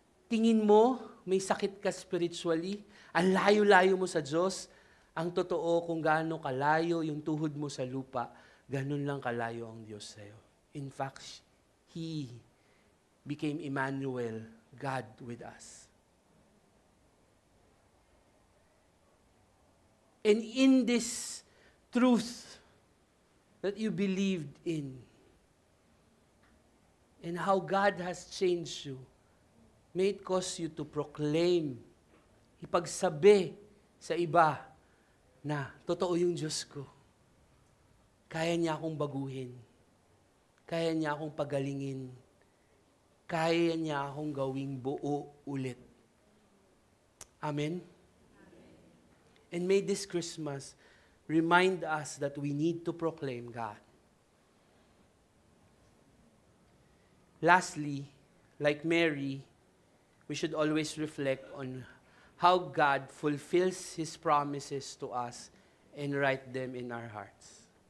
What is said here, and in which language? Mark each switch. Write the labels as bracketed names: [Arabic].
[Filipino] Tingin mo, may sakit ka spiritually, ang layo-layo mo sa Diyos, ang totoo kung gaano kalayo yung tuhod mo sa lupa, ganun lang kalayo ang Diyos sa'yo. [English] In fact, He became Emmanuel, God with us. And in this truth that you believed in, and how God has changed you, may it cause you to proclaim, [Filipino] ipagsabi sa iba na totoo yung Diyos ko. Kaya niya akong baguhin. Kaya niya akong pagalingin. Kaya niya akong gawing buo ulit. [English] Amen? And may this Christmas remind us that we need to proclaim God. Lastly, like Mary, we should always reflect on how God fulfills His promises to us and write them in our hearts.